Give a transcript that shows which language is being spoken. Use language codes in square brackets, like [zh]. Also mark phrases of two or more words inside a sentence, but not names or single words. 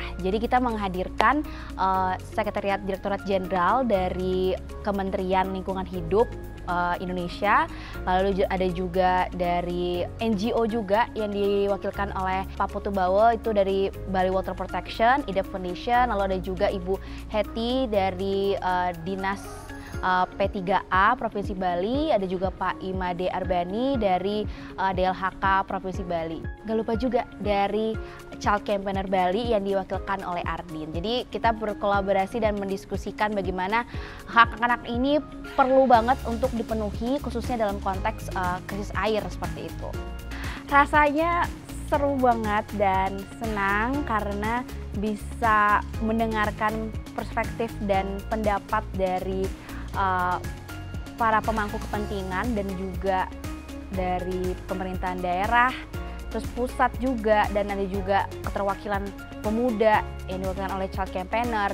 [id] Jadi kita menghadirkan Sekretariat Direktorat Jenderal dari Kementerian Lingkungan Hidup Indonesia, lalu ada juga dari NGO juga yang diwakilkan oleh Pak Putu Bawo, itu dari Bali Water Protection, IDEP Foundation, lalu ada juga Ibu Heti dari Dinas P3A Provinsi Bali, ada juga Pak Imade Arbani dari DLHK Provinsi Bali. Gak lupa juga dari Child Campaigner Bali yang diwakilkan oleh Ardin. Jadi kita berkolaborasi dan mendiskusikan bagaimana hak anak ini perlu banget untuk dipenuhi, khususnya dalam konteks krisis air seperti itu. Rasanya seru banget dan senang karena bisa mendengarkan perspektif dan pendapat dari para pemangku kepentingan dan juga dari pemerintahan daerah, terus pusat juga, dan ada juga keterwakilan pemuda yang diwakilkan oleh [en] child campaigner.